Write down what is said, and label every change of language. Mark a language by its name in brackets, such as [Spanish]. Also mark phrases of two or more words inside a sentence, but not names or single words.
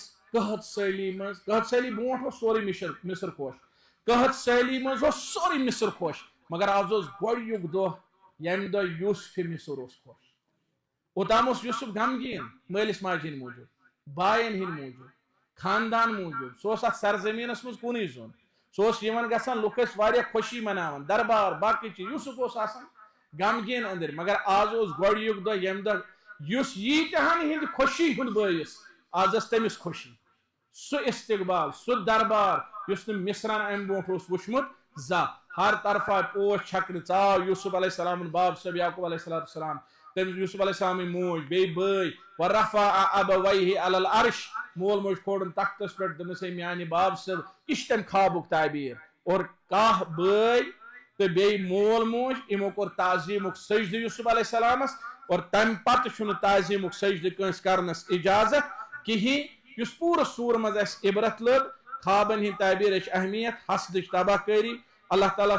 [Kashmiri] قحط سیلی مز قحط سیلی برونٹھ اوس سورُے مصر خوش قحط سیلی مز اوس سورُے مصر خوش مگر آز اوس گۄڈنیُک دۄہ ییٚمہِ دۄہ یوسفِ مصر اوس خوش اوتام اوس یوسف غمگیٖن مٲلِس ماجہِ ہِنٛدۍ موٗجوٗب باین ہِنٛدۍ موٗجوٗب خاندان موٗجوٗب سُہ اوس اَتھ سرزٔمیٖنس منٛز کُنُے زوٚن سُہ اوس یِوان گژھان لُکھ ٲسۍ واریاہ خوشی مناوان دربار باقٕے چیٖز یوسف اوس آسان غمگیٖن أنٛدٕرۍ مگر آز اوس گۄڈنیُک دۄہ ییٚمہِ دۄہ یُس ییٖتیٛاہن ہِنٛدِ خوشی ہُنٛد بٲیِس آز ٲس تٔمِس خوشی سُہ استقبال سُہ دربار یُس نہٕ مصرن امہِ برونٛٹھ اوس وٕچھمُت زانٛہہ ہر طرفہ پوش چھکنہٕ ژاو یوسف [Arabic] علیہ السلامُن [Kashmiri] باب صٲب یعقوب [Arabic] علیہ السلام [Kashmiri] تٔمِس یوسف [Arabic] علیہ السلامٕنۍ [Kashmiri] موج بیٚیہِ بٲے [Arabic] ورفع ابویہ علی العرش [Kashmiri] مول موج کھولُن تختس پٮ۪ٹھ دوٚپنس ہے میانہِ باب صٲب یہِ چھُ تمہِ خوابُک تعبیٖر اور کاہ بٲے تہٕ بیٚیہِ مول موج یِمو کوٚر تعظیٖمُک سجدٕ یوسف [Arabic] علیہ السلامس [Kashmiri] اور تمہِ پتہٕ چھُنہٕ تعظیٖمُک سجدٕ کٲنٛسہِ کرنس اجازت کِہیٖنۍ یُس پوٗرٕ سوٗرٕ منٛز اسہِ عبرت لٔب خوابن ہِنٛدۍ تعبیٖرٕچ اہمیت حسدٕچ تباہ کٲری [Arabic] اللہ تعالیٰ